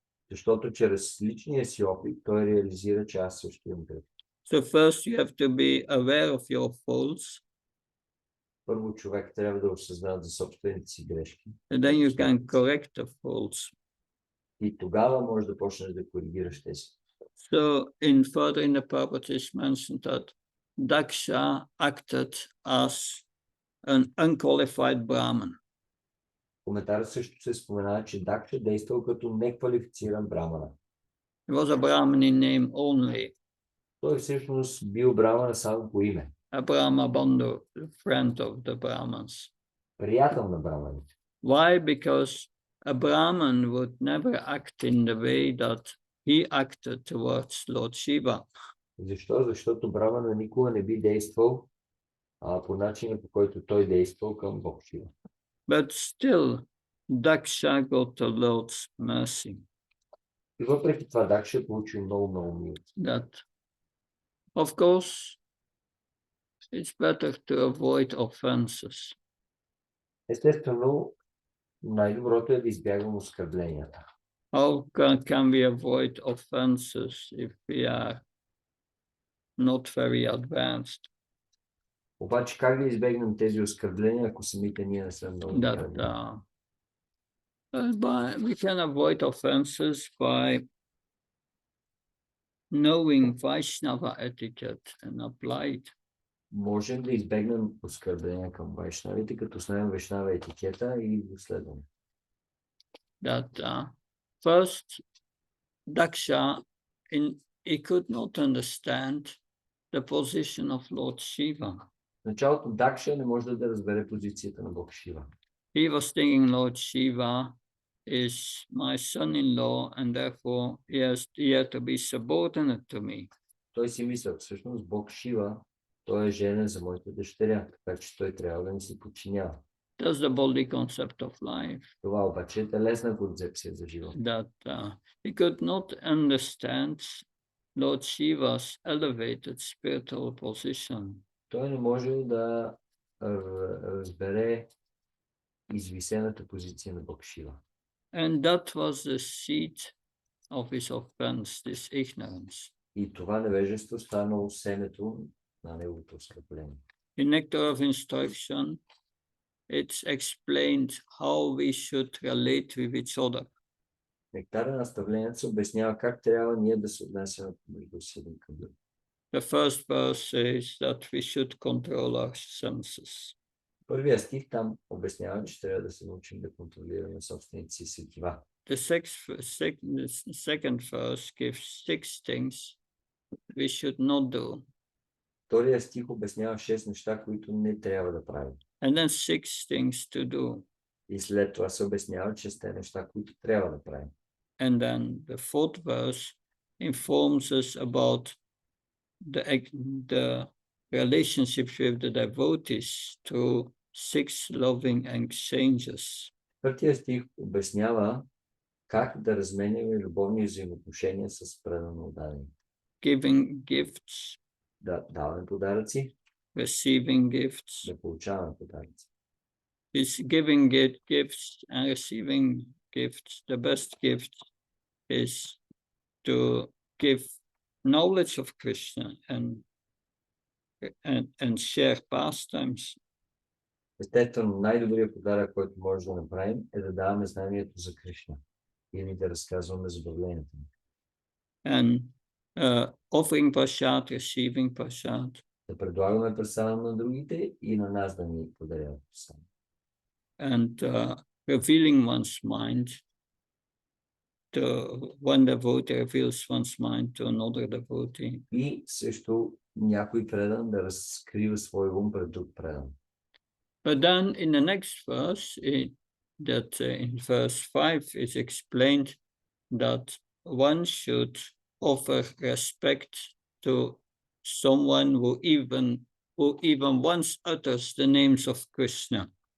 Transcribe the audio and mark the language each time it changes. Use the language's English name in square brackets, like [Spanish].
[Bulgarian] Защото чрез личния си опит той реализира, че аз също имам грех. [English] So first you have to be aware of your faults. [Bulgarian] Първо човек трябва да осъзнава за собствените си грешки. [English] And then you can correct the faults. [Bulgarian] И тогава може да почнеш да коригираш тези. [English] So further in the Prabhupada is mentioned that Daksha acted as an unqualified Brahman. [Bulgarian] Коментарът също се споменава, че Дакша действал като неквалифициран брамана. [English] He was a Brahman in name only. [Bulgarian] Той всъщност бил брамана само по име. [English] A Brahma Bandhu, friend of the Brahmans. [Bulgarian] Приятел на браманите. [English] Why? Because a Brahman would never act in the way that he acted towards Lord Shiva. [Bulgarian] Защо? Защото брамана никога не би действал по начина, по който той действал към Бог Шива. [English] But still, Daksha got the Lord's mercy. [Bulgarian] И въпреки това Дакша е получил много мил. [English] That, of course, it's better to avoid offenses. [Bulgarian] Естествено, най-доброто е да избягвам оскърбленията. [English] How can we avoid offenses if we are not very advanced? [Bulgarian] Обаче как да избегнем тези оскърбления, ако самите ние не сме много [English] That [Bulgarian] напреднали? [English] we can avoid offenses by knowing Vaishnava etiquette and apply it. [Bulgarian] Можем да избегнем оскърбления към вайшнавите, като знаем вайшнава етикета и го следваме. [English] That first, Daksha, he could not understand the position of Lord Shiva. [Bulgarian] В началото Дакша не може да разбере позицията на Бог Шива. [English] He was thinking Lord Shiva is my son-in-law and therefore he had to be subordinate to me. [Bulgarian] Той си мисля, всъщност Бог Шива, той е женен за моята дъщеря, така че той трябва да ми се подчинява. [English] That's the body concept of life. [Bulgarian] Това обаче е телесна концепция за живота. [English] That he could not understand Lord Shiva's elevated spiritual position. [Bulgarian] Той не може да разбере извисената позиция на Бог Шива. [English] And that was the seed of his offense, this ignorance. [Bulgarian] И това невежество станало семето на неговото оскърбление. [English] In Nectar of Instruction, it's explained how we should relate with each other. [Bulgarian] Нектара на наставлението се обяснява как трябва ние да се отнасяме помежду си един към друг. [English] The first verse says that we should control our senses. [Bulgarian] Първия стих там обяснява, че трябва да се научим да контролираме собствените си сетива. [English] The second verse gives 6 things we should not do. [Bulgarian] Втория стих обяснява 6 неща, които не трябва да правим. [English] And then 6 things to do. [Bulgarian] И след това се обяснява 6 неща, които трябва да правим. [English] And then the fourth verse informs us about the relationships with the devotees through 6 loving exchanges. [Bulgarian] Първият стих обяснява как да разменяме любовни взаимоотношения с предано отдадени. [English] Giving gifts, [Bulgarian] Да даваме подаръци, [English] receiving gifts. [Bulgarian] да получаваме подаръци. [English] Is giving gifts and receiving gifts. The best gift is to give knowledge of Krishna and share pastimes. [Bulgarian] Естествено, най-добрият подарък, който може да направим, е да даваме знанието за Кришна или да разказваме забавлението му. [English] And offering prasad, receiving prasad. [Bulgarian] Да предлагаме прасада на другите и на нас да ни подаряват прасада. [English] And revealing one's mind to one devotee reveals one's mind to another devotee. [Bulgarian] И също някой предан да разкрива свой ум пред друг предан. [English] But then in the next verse, in verse 5, it's explained that one should offer respect to someone who even once utters the names of Krishna.